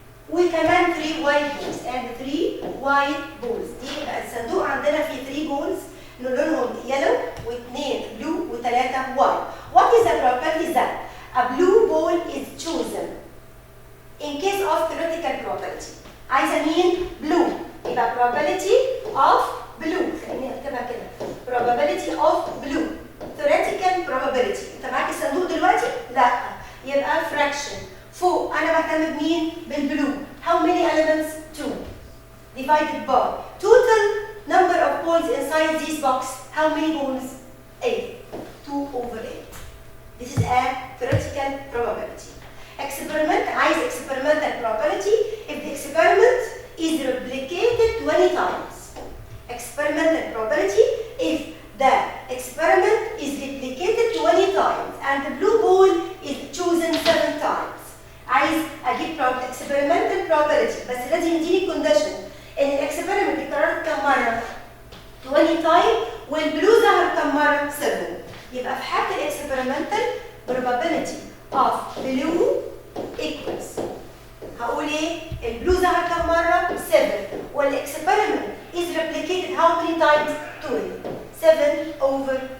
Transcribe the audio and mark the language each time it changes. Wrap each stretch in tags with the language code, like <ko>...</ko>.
<en>وكمان 3 white balls and 3 white balls.</en> <ar>دي يبقى الصندوق عندنا فيه 3 balls لونهم yellow و2 blue و3 white.</ar> <en>What is the probability that a blue ball is chosen in case of theoretical probability؟</en> <ar>عايزة مين؟</ar> <en>blue. يبقى probability of blue.</en> <ar>خليني اكتبها كده.</ar> <en>probability of blue. theoretical probability.</en> <ar>انت معاك الصندوق دلوقتي؟ لا. يبقى fraction. فوق انا بهتم بمين؟ بالبلو.</ar> <en>How many elements?</en> <ar>2.</ar> <en>Divided by total number of balls inside this box. How many balls? 8. 2 over 8. This is a theoretical probability. Experiment</en> <ar>عايز</ar> <en>experimental probability if the experiment is replicated 20 times. Experimental probability if the experiment is replicated 20 times and the blue ball is chosen 7 times.</en> <ar>عايز اجيب experimental probability بس لازم يديني condition ان الاكسبيرمنت اتكررت كم مره؟ 20 تايم والبلو ظهر كم مره؟ 7. يبقى في حاله الاكسبيرمنتال probability of blue equals هقول ايه؟ البلو ظهر كم مره؟ 7 والاكسبيرمنت</ar> <en>is replicated how many times؟</en> <ar>20. 7 over</ar>